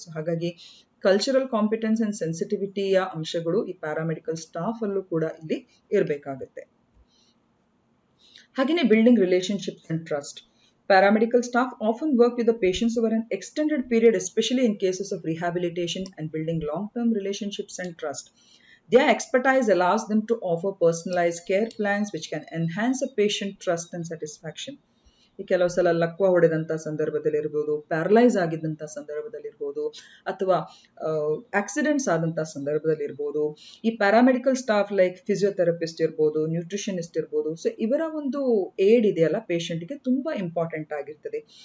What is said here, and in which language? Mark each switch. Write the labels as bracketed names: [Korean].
[Kannada] So ಹಾಗಾಗಿ cultural competence and ಸೆನ್ಸಿಟಿವಿಟಿಯ ಅಂಶಗಳು ಈ ಪ್ಯಾರಾಮೆಡಿಕಲ್ ಸ್ಟಾಫ್ ಅಲ್ಲೂ ಕೂಡ ಇಲ್ಲಿ ಇರಬೇಕಾಗುತ್ತೆ. ಹಾಗೆಯೇ [English] Building relationships and trust. Paramedical staff often work with the patients over an extended period, especially in cases of rehabilitation and building long-term relationships and trust. Their expertise allows them to offer personalized care plans which can enhance a patient trust and satisfaction. [Kannada] ಈ ಕೆಲವು ಸಲ ಲಕ್ವ ಹೊಡೆದಂಥ ಸಂದರ್ಭದಲ್ಲಿರ್ಬೋದು, paralyse ಆಗಿದ್ದಂಥ ಸಂದರ್ಭದಲ್ಲಿರ್ಬೋದು, ಅಥವಾ accidents ಆದಂಥ ಸಂದರ್ಭದಲ್ಲಿರ್ಬೋದು, ಈ paramedical staff like physiotherapist ಇರ್ಬೋದು, nutritionist ಇರ್ಬೋದು, so ಇವರ ಒಂದು ಏಡ್ ಇದೆಯಲ್ಲ ಪೇಷಂಟ್ಗೆ ತುಂಬಾ ಇಂಪಾರ್ಟೆಂಟ್ ಆಗಿರ್ತದೆ.